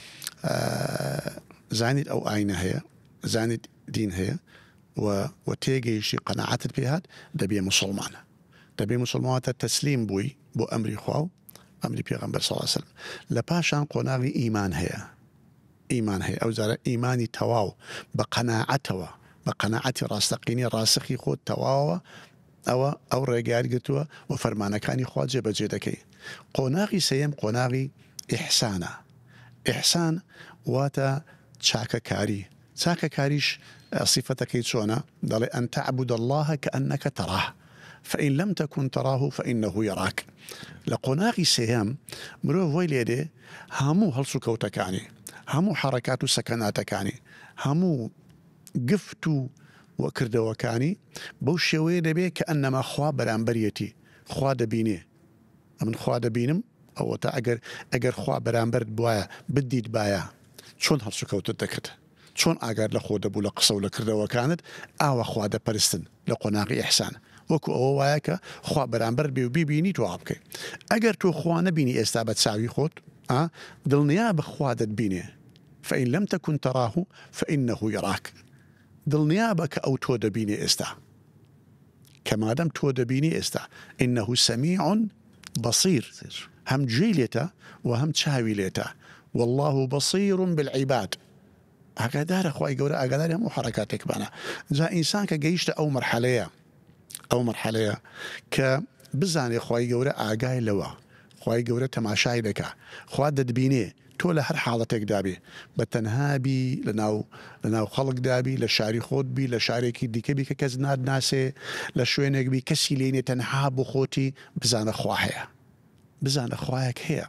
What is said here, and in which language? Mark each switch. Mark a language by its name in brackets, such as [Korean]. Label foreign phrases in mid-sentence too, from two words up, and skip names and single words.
[Central Kurdish] زانیت ئەو ئاینە هەیە زانیت دین هەیە و تێگەیشتی قەناعەتت پێ هات دەبێ موسڵمانە دەبێ موسڵمانەتە تەسلیم بووی بۆ ئەمری خوا و ئەمری پێغەمبەر [Arabic] صلی الله علیه وسلم [Central Kurdish] لە پاشان قۆناغی ئیمان هەیە ئەو جارە ئیمانی تەواو بە قەناعەتەوە بە قەناعەتی ڕاستەقینی ڕاستەقی خۆت تەواوە ئەو ڕێگایت گرتووە و فەرمانەکانی خوا جێبەجێ دەکەی قۆناغی سەیەم قۆناغی ئیحسانە. ئیحسان واتە چاکەکاری. چاکەکاریش صفتەکەی چۆنە؟ [Arabic] دەڵێ ئەن تعبد الله كأنك تراه فإن لم تكن تراه فإنه يراك. [Central Kurdish] لە قۆناغی سێیەم مرۆڤ وای لێدێ هەموو هەڵس و کەوتەکانی، هەموو حەرەکات و سەکەناتەکانی، هەموو گفت و وەکردەوەکانی بەو شێوەیە دەبێت کە ئەنەما خوا بەرامبەرەتی، خوا دەبینێ. من خوا دەبینم ئەوە تا ئەگەر خوا بەرامبەر بواە بدیت باە چۆن هەڵس و کەوتت دەکرد، چۆن ئاگار لە خۆ دەبوو لە قسە و لە کردەوەکانت ئاوە خوا دەپەرستن لە قۆناغی ئیحسان. وەکو ئەوە وایە کە خوا بەرامبەر بێ و بیبینی تۆ بکەیت. ئەگەر تۆ خوا نەبینی ئێستا بە چاوی خۆت دڵنیا بە خوا دەتبینێ. [Arabic] فإن لم تكن تراه فإنه يراك. [Central Kurdish] دڵنیا بە کە ئەو تۆ دەبینێ ئێستا، کە مادەم تۆ دەبینی ئێستا. [Arabic] إنه سميع بصير، [Central Kurdish] هەم گوێی لێتە و هەم چاوی لێتە. [Arabic] والله بصير بالعباد. [Central Kurdish] ئاگادارە خوای گەورە ئاگاداری هەموو حەرەکاتێکمانە. جا ئینسان کە گەیشتە ئەو مەرحەلەیە کە بزانێ خوای گەورە ئاگای لەوە، خوای گەورە تەماشای دەکا، خوا دەتبینێ تۆ لە هەر حاڵەتێک دابێ، بە تەنهابی لەناو خەڵک دابی، لە شاری خۆت بی، لە شارێکی دیکەبی کە کەس ناسێ، لە شوێنێک بی کەسی لێنێ تەنها بۆ خۆتی، بزانە خوا هەیە، بزانە خوایەک هەیە.